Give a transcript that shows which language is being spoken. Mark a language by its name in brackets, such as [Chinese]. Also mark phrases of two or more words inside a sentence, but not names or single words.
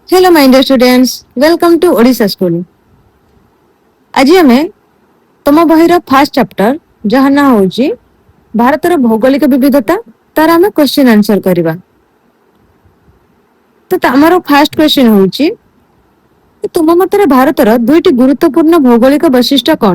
[English] Hello, my dear students. Welcome to Odisha School. [Odia] ଆଜି ଆମେ ତମ ବହିର [English] first chapter [Odia] ଯାହା ନାଁ ହେଉଛି ଭାରତର ଭୌଗୋଳିକ ବିବିଧତା ତାର ଆମେ [English] question answer [Odia] କରିବା। ତ ଆମର [English] first question [Odia] ହେଉଛି ତୁମ ମତରେ ଭାରତର ଦୁଇଟି ଗୁରୁତ୍ୱପୂର୍ଣ୍ଣ ଭୌଗୋଳିକ ବୈଶିଷ୍ଟ୍ୟ କ'ଣ?